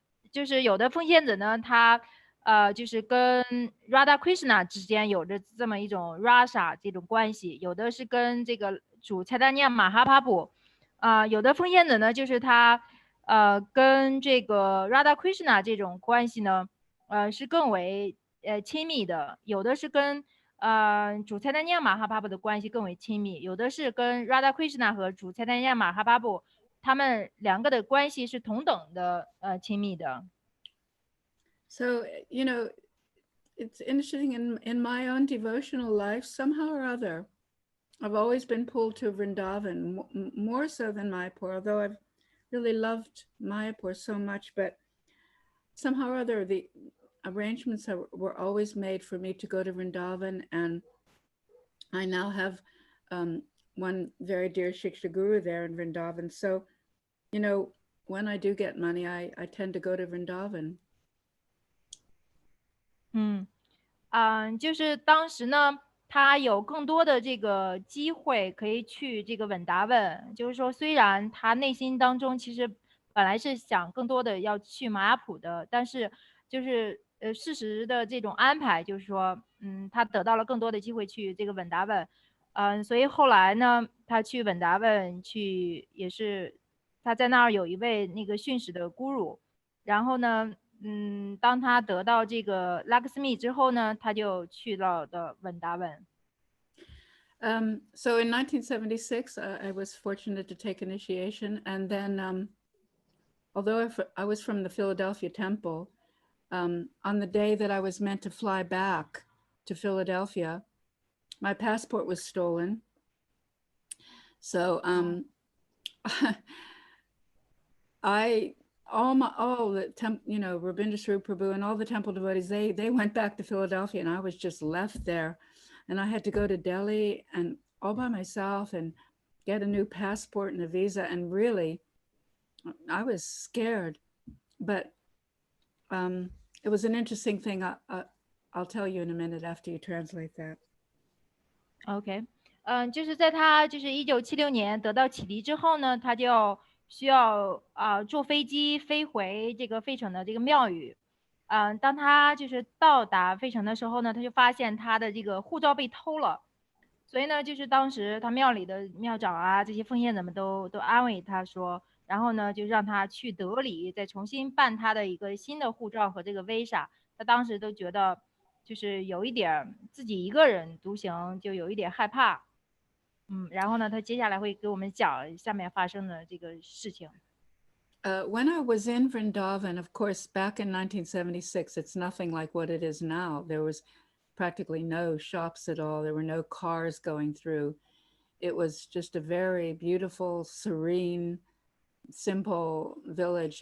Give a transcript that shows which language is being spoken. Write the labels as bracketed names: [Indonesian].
[Chinese] 就是有的奉献者呢，他就是跟 Radha Krishna 之间有着这么一种 Rasa 这种关系，有的是跟这个主柴达尼亚马哈帕布，有的奉献者呢，就是他跟这个 Radha Krishna 这种关系呢，是更为亲密的，有的是跟主柴达尼亚马哈帕布的关系更为亲密，有的是跟 Radha Krishna 和主柴达尼亚马哈帕布他们两个的关系是同等的亲密的。 [English] So, you know, it's interesting in my own devotional life, somehow or other, I've always been pulled to Vrindavan, more so than Mayapur, although I've really loved Mayapur so much, but somehow or other, the arrangements were always made for me to go to Vrindavan, and I now have one very dear Shiksha Guru there in Vrindavan. So, you know, when I do get money, I tend to go to Vrindavan. [Chinese] 就是当时呢，他有更多的这个机会可以去这个稳达问，就是说，虽然他内心当中其实本来是想更多的要去玛雅普的，但是就是事实的这种安排，就是说，他得到了更多的机会去这个稳达问，所以后来呢，他去稳达问去也是他在那儿有一位那个训使的 guru， 然后呢。当他得到这个 Lakshmi 之后呢，他就去到的稳达文。 [English] So in 1976, I was fortunate to take initiation, and then, although I was from the Philadelphia temple, on the day that I was meant to fly back to Philadelphia, my passport was stolen. So all the Rabindra Swarup Prabhu and all the temple devotees, they went back to Philadelphia, and I was just left there, and I had to go to Delhi and all by myself and get a new passport and a visa, and really I was scared, but it was an interesting thing. I'll tell you in a minute after you translate that. [Chinese] OK，就是在他就是1976年得到启迪之后呢，他就需要坐飞机飞回这个费城的这个庙宇。当他就是到达费城的时候呢，他就发现他的这个护照被偷了，所以呢，就是当时他庙里的庙长啊，这些奉献者们都安慰他说，然后呢，就让他去德里再重新办他的一个新的护照和这个 visa。他当时都觉得就是有一点自己一个人独行，就有一点害怕。然后呢，他接下来会给我们讲下面发生的这个事情。 [English] When I was in Vrindavan, of course, back in 1976, it's nothing like what it is now. There was practically no shops at all. There were no cars going through. It was just a very beautiful, serene, simple village.